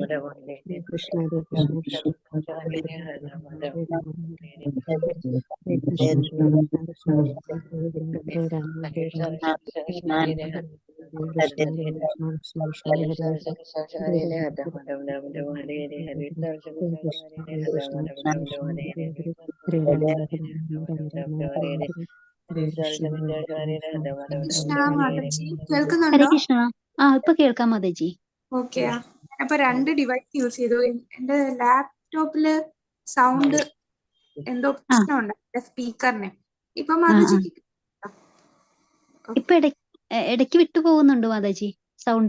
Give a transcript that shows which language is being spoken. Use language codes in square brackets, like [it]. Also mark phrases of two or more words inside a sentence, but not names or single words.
[sa] हरे कृष्ण, हरे कृष्ण, हरे कृष्ण, कृष्ण कृष्ण, हरे राम, हरे राम, हरे कृष्ण, हरे कृष्ण, कृष्ण कृष्ण, हरे हरे, हरे राम, हरे कृष्ण, हरे कृष्ण, कृष्ण कृष्ण, हरे हरे, हरे राम, हरे राम, हरे हरे, हरे कृष्ण, हरे कृष्ण, കൃഷ്ണ हरे हरे, [ml] മാതാജി ഹരേ കേൾക്കുന്നുണ്ടോ? കൃഷ്ണ ഇപ്പൊ കേൾക്കാം മാതാജി ഓക്കെ. അപ്പൊ രണ്ട് [en] device use [ml] ചെയ്തു. എന്റെ ലാപ്ടോപ്പില് സൗണ്ട് എന്തോ പ്രശ്നമുണ്ട് എന്റെ സ്പീക്കറിന്. ഇപ്പൊ മാതാജിക്ക് ഇപ്പൊ ഇടയ്ക്ക് വിട്ടു പോകുന്നുണ്ട് മാതാജി സൗണ്ട്